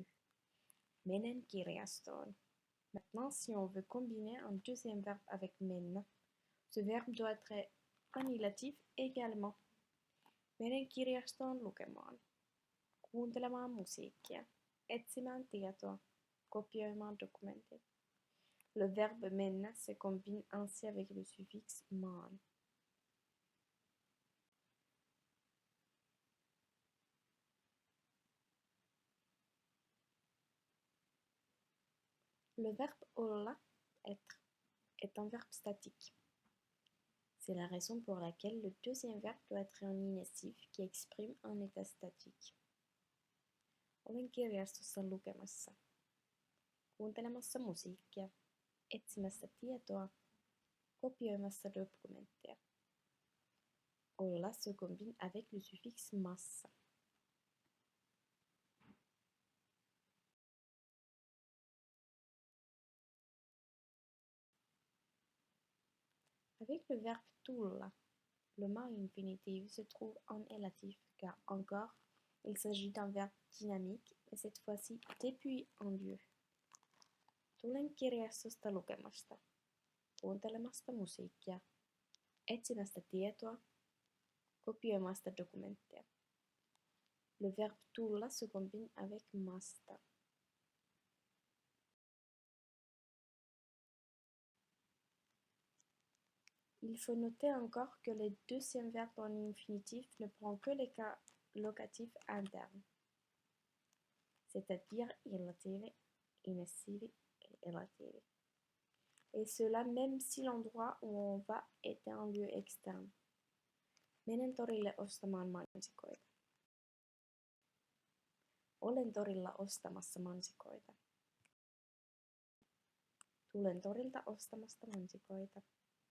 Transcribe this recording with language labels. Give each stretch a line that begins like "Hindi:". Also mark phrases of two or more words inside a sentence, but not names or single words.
Finnish: Menen kirjastoon.
French: Maintenant, si on veut combiner un deuxième verbe avec mennä, ce verbe doit être annihilatif également.
Finnish: Menen kirjastoon lukemaan, kuuntelemaan musiikkia, etsimään tietoa, kopioimaan dokumentit.
French: Le verbe mennä se combine ainsi avec le suffixe maan. Le verbe olla, être, est un verbe statique. C'est la raison pour laquelle le deuxième verbe doit être un inactif qui exprime un état statique.
Finnish: Olen kirjastossa lukemassa, kuuntelemassa musiikkia, etsimässä tietoa, kopioimassa dokumentteja.
French: Olla se combine avec le suffixe massa. Avec le verbe tulla, le ma-infinitiv se trouve en élatif car encore, il s'agit d'un verbe dynamique, mais cette fois-ci depuis en lieu.
Finnish: Tulen kirjastosta lukemasta, kuuntelemasta musiikkia, etsimästä tietoa, kopioimasta dokumentteja.
French: Le verbe tulla se combine avec masta. Il faut noter encore que les deuxièmes verbes en infinitif ne prennent que les cas locatifs internes, c'est-à-dire
Finnish: illativi, inessivi
French: et
Finnish: elativi.
French: Et cela même si l'endroit où on va est un lieu externe.
Finnish: Menen torille ostamaan mansikoita. Olen torilla ostamassa mansikoita. Tulen torilta ostamasta mansikoita.